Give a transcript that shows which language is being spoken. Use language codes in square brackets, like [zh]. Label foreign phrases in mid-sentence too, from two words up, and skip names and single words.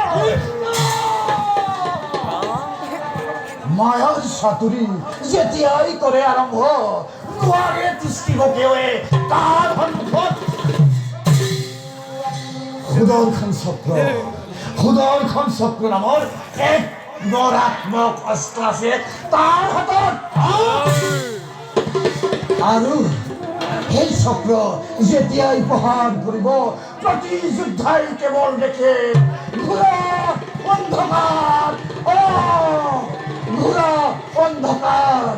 [as] মায়ার সাতুরি যেতিয়াই করে আরম্ভ দুয়ারে দৃষ্টি বকেয়ে তার সম্মুখত খুদর খান চক্র নামৰ এক নৰাত্মক অস্ত্ৰ আছে তাৰ হাতত, আৰু সেই চক্ৰ যেতিয়াই প্ৰহাৰ কৰিব প্ৰতি যোদ্ধাই কেৱল দেখে ঘোৰা অন্ধকাৰ, ঘোৰা অন্ধকাৰ।